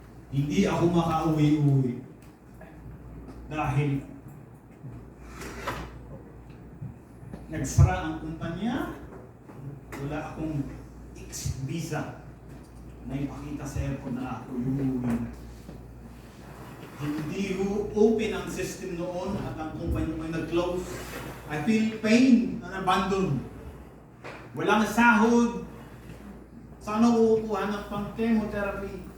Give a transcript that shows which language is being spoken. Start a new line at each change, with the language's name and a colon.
Filipino: Hindi ako makauwi-uwi. Dahil nagsara ang kumpanya, wala akong exit visa na ipakita sa airport na ako uuwi. Hindi open ang system noon at ang kumpanya mo ay nag-close.
English: I feel pain and abandoned.
Filipino: Walang sahod. Saan ako kukuha ng pang-chemotherapy?